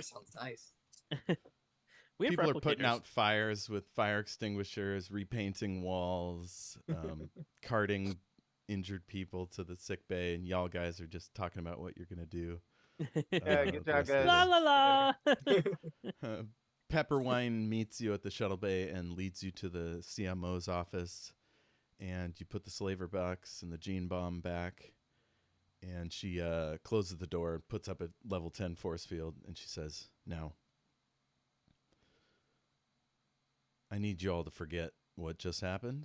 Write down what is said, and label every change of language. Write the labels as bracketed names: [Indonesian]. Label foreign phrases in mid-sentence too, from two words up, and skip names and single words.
[English] burger sounds nice. We have People are putting replicators. out fires with fire extinguishers, repainting walls, carting injured people to the sick bay, and y'all guys are just talking about what you're gonna do. Yeah, the good job, rest of guys. La the la la. Pepperwine meets you at the shuttle bay and leads you to the CMO's office. and you put the slaver box and the gene bomb back. And she closes the door, puts up a level 10 force field, and she says, "Now, I need you all to forget what just happened.